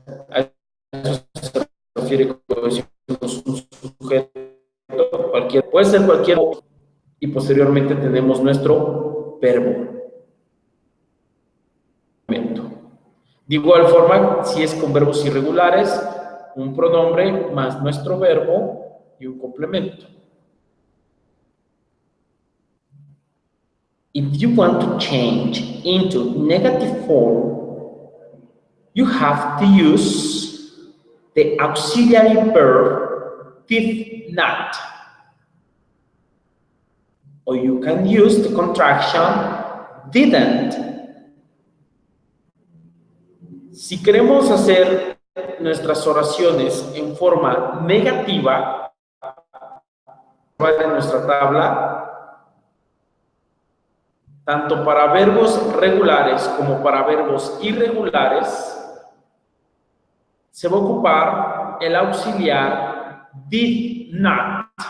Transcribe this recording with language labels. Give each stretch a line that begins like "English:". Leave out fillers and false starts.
Spanish: A eso se refiere cuando decimos un sujeto, puede ser cualquier, y posteriormente tenemos nuestro verbo. De igual forma, si es con verbos irregulares, un pronombre más nuestro verbo y un complemento.
English: If you want to change into negative form, you have to use the auxiliary verb did not. Or you can use the contraction didn't.
Spanish: Si queremos hacer nuestras oraciones en forma negativa, en nuestra tabla, tanto para verbos regulares como para verbos irregulares, se va a ocupar el auxiliar did not.